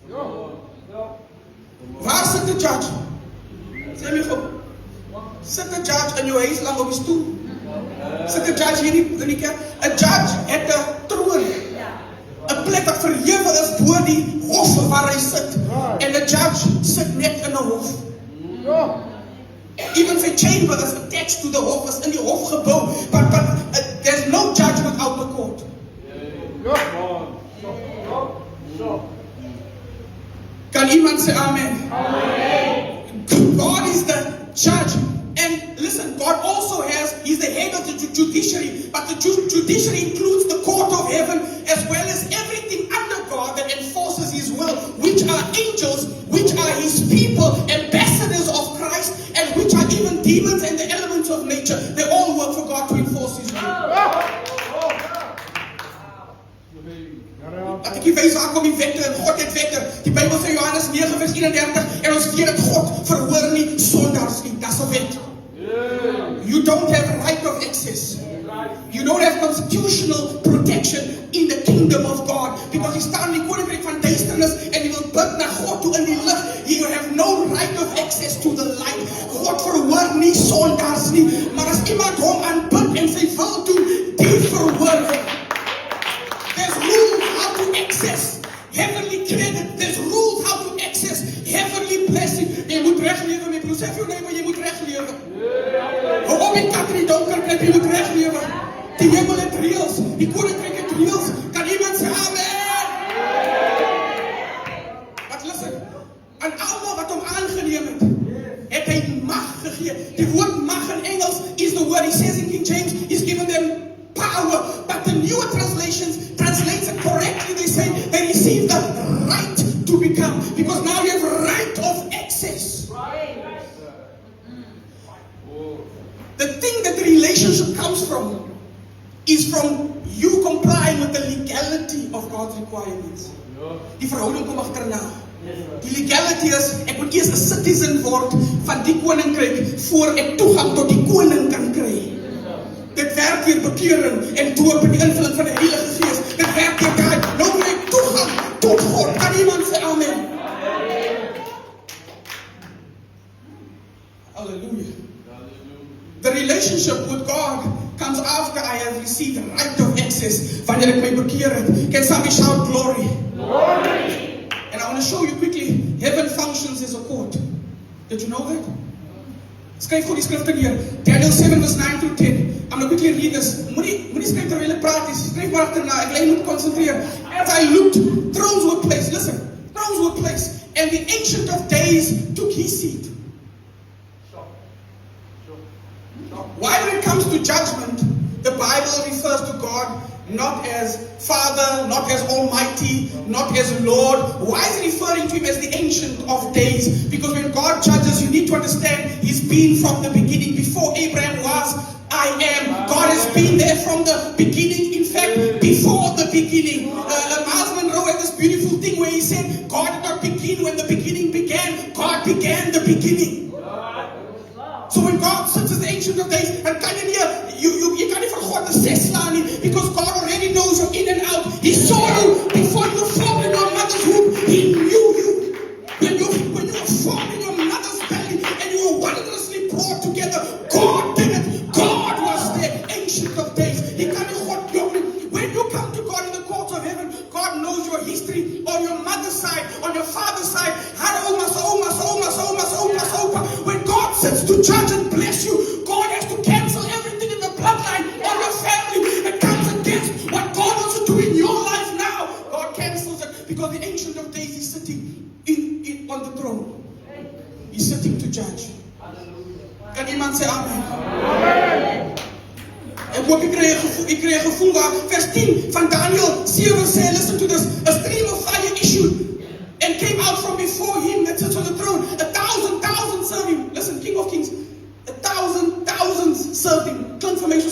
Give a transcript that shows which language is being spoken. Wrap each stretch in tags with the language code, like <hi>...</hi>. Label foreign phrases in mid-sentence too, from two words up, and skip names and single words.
<af>Waar sit die judge? Sê my gou. Sit die judge in jou huis lang op die stoel? Sit die judge hier in die kerk? 'n Judge het 'n troon. 'n Plek wat verhewe is bo die hof waar hy sit. En 'n judge sit net in 'n hof.</af> <en>Even the chamber that's attached to the hof is</en> <af>in die hofgebou.</af> <en>But there's no judge without the court.</en> <af>Kan iemand sê amen?</af> <en>God is the judge. And listen, God also he's the head of the judiciary, but the judiciary includes the court of heaven as well as everything under God that enforces his will, which are angels, which are his people, ambassadors of Christ, and which are even demons and the elements of nature. They all work for God to enforce his will.</en> <af>Dat ek wys waar kom die wette en God het wette. Die Bybel sê Johannes 9 vers 31 en ons weet dat God verhoor nie sondaars nie. Dis 'n wet.</af> <en>You don't have a right of access. You don't have constitutional protection in the kingdom of God because</en> <af>jy staan in die koninkryk van duisternis en jy wil bid na God toe in die lig.</af> <en>You have no right of access to the light.</en> <af>God verhoor nie sondaars nie, maar as iemand hom aanbid en sy wil doen, die verhoor hom.</af> <en>There's rules how to access heavenly credit. There's rules how to access heavenly blessing.</en> <af>Jy moet reg lewe met broer. Sê vir jou neighbor, jy moet reg lewe. Hou op met katrie donker plek, jy moet reg lewe. Die hemel het reëls, die koninkryk het reëls. Kan iemand sê amen?</af> <en>But listen,</en> <af>aan almal wat hom aangeneem het hy mag gegee. Die woord mag in Engels</af> <en>is the word, he says in King James, he's given them power, but the newer translations translate it correctly. They say they receive the right to become, because now you have right of access. The thing that the relationship comes from is from you complying with the legality of God's requirements.</en> <af>Die verhouding kom agterna. Die legality is, ek moet eers 'n citizen word van die koninkryk voor ek toegang tot die koning kan kry. Dit werk weer bekering en doop in die invulling van die Heilige Gees. Dit werk weer daai. Nou moet ek toegang tot God. Kan iemand sê amen? Hallelujah.</af> <en>The relationship with God comes after I have received the right of access.</en> <af>Wanneer ek my bekeer het.</af> <en>Can somebody shout glory? Glory! And I want to show you quickly, heaven functions as a court. Did you know that?</en> <af>Skryf goed die skrifte neer.</af> <en>Daniel 7 verse 9 through 10. I'm going to quickly read this.</en> <af>Moenie skryf terwyl ek praat nie. Skryf maar agterna. Ek moet konsentreer.</af> <en>As I looked, thrones were placed. Listen. Thrones were placed. And the Ancient of Days took his seat. Why when it comes to judgment, the Bible refers to God not as Father, not as Almighty, not as Lord. Why is it referring to him as the Ancient of Days? Because when God judges, you need to understand he's been from the beginning. Before Abraham was, I am. God has been there from the beginning. In fact, before the beginning. Miles Monroe had this beautiful thing where he said, God did not begin when the beginning began. God began the beginning. So when God sits as the Ancient of Days, and</en> <af>kan jy kan nie vir God 'n ses slaan nie,</af> <en>because God already knows you in and out. He saw you before you were formed in your mother's womb. He knew you. When you were formed in your mother's belly, and you were wondrously brought together, God did it. God was there, Ancient of Days. He can when you come to God in the courts of heaven, God knows your history on your mother's side, on your father's side. When God sits to judge and bless you, God has to cancel everything in the bloodline of your family that comes against what God wants to do in your life now. God cancels it because the Ancient of Days is sitting on the throne. He's sitting to judge.</en> <af>Kan iemand sê amen? Ek hoop ek kry 'n gevoel waar vers 10 van Daniel 7 sê,</af> <en>listen to this, a stream of fire issued and came out from before him that sits on the throne. 1,000 serve him. Listen, King of Kings, 1,000 serve him.</en> <af>Klink</af>